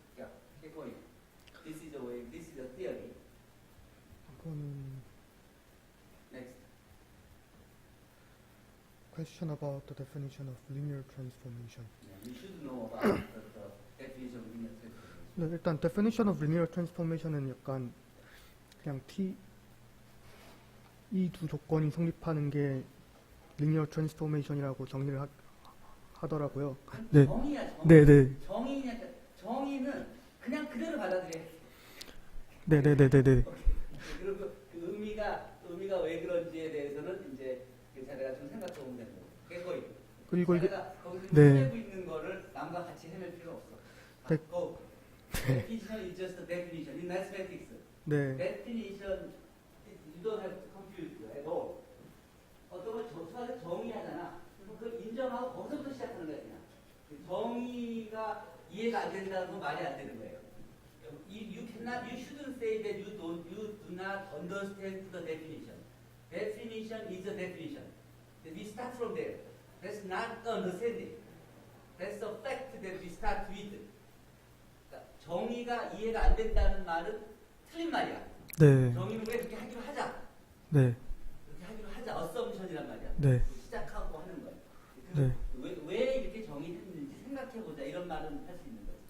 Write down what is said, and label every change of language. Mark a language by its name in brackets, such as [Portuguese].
[English] Yeah, keep going. This is a way. This is a theory. [Korean] 이거는 [English] Next. question about the definition of linear transformation. Yeah, you should know about the definition of linear transformation. [Korean] 네, 일단 [English] definition of linear transformation [Korean] 은 약간 그냥 이 두 조건이 성립하는 게 linear transformation이라고 정리를 하더라고요. 네. 정의야, 정의. 네, 네. 정의는 그냥 그대로 받아들여야 돼. 네, 네, 네, 네, 네. 그리고 그 의미가 왜 그런지에 대해서는 이제 자네가 좀 생각해 보면 되는 거고. 그리고 이게 자네가 거기서 네. 헤매고 있는 거를 남과 같이 헤맬 필요 없어. 네. [English] Go. Definition is just a definition. In mathematics, [Korean] 네. [English] definition you don't have to confuse at all. [Korean] 어떤 걸 수학에서 정의하잖아. 그럼 그걸 인정하고 거기서부터 시작하는 거야 그냥. 정의가 이해가 안 된다는 건 말이 안 되는 거예요. [English] You shouldn't say that you do not understand the definition. Definition is a definition. We start from there. That's not understanding. That's a fact that we start with. [Korean] 그러니까 정의가 이해가 안 된다는 말은 틀린 말이야. 네. 정의는 왜 그렇게 하기로 하자. 네. 그렇게 하기로 하자. assumption이란 말이야. 네. 시작하고 하는 거야. 네. 왜 이렇게 정의했는지 생각해보자. 이런 말은 할 수 있는 거지.